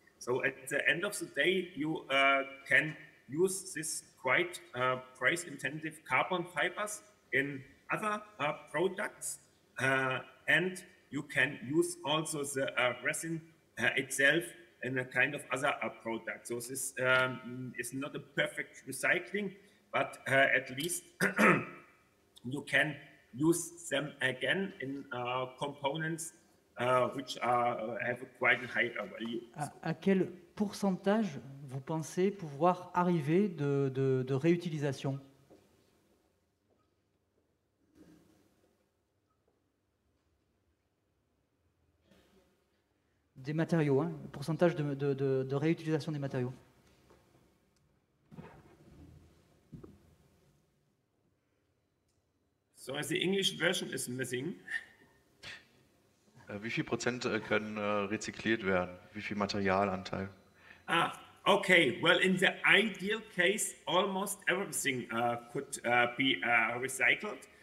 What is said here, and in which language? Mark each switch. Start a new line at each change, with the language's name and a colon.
English: So at the end of the day, you can use this quite price-intensive carbon fibers in other products, and you can use also the resin itself in a kind of other product. So this is not a perfect recycling, but at least you can use them again in components which have quite a high value.
French: À quel pourcentage vous pensez pouvoir arriver de réutilisation? Des matériaux, hein, pourcentage de réutilisation des matériaux.
English: So the English version is missing.
German: Wie viel Prozent können rezykliert werden? Wie viel Materialanteil?
English: Okay. Well, in the ideal case, almost everything could be recycled.